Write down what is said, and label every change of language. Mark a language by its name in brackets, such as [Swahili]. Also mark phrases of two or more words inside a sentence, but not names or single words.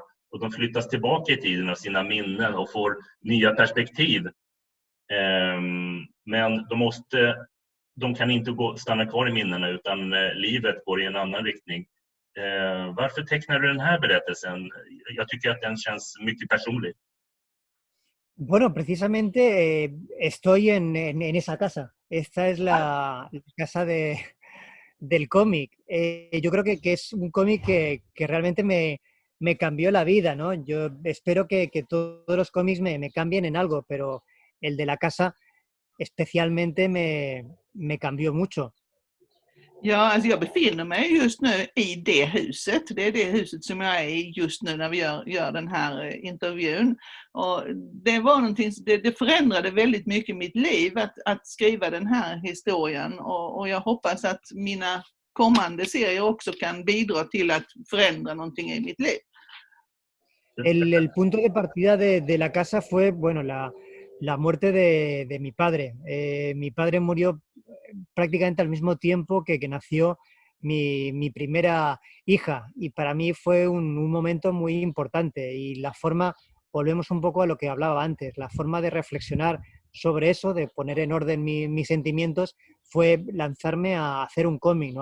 [Swedish] Och de flyttas tillbaka i tiden av sina minnen och får nya perspektiv. Men de kan inte stanna kvar i minnena, utan livet går i en annan riktning. Varför tecknar du den här berättelsen? Jag tycker att den känns mycket personlig. [Spanish] Bueno, precisamente estoy en esa casa. Esta es la casa del cómic. Yo creo que es un cómic que realmente me cambió la vida, ¿no? Yo espero que todos los cómics me cambien en algo, pero el de la casa especialmente me cambió mucho. [Swedish] Ja, alltså jag befinner mig just nu i det huset. Det är det huset som jag är i just nu när vi gör den här intervjun. Och det var någonting, det förändrade väldigt mycket mitt liv att skriva den här historien. Och jag hoppas att mina kommande serier också kan bidra till att förändra någonting i mitt liv. [Spanish] El punto de partida de la casa fue, bueno, la muerte de mi padre. Mi padre murió prácticamente al mismo tiempo que nació mi primera hija, y para mí fue un momento muy importante, y la forma, volvemos un poco a lo que hablaba antes, la forma de reflexionar sobre eso, de poner en orden mis sentimientos, fue lanzarme a hacer un cómic, ¿no?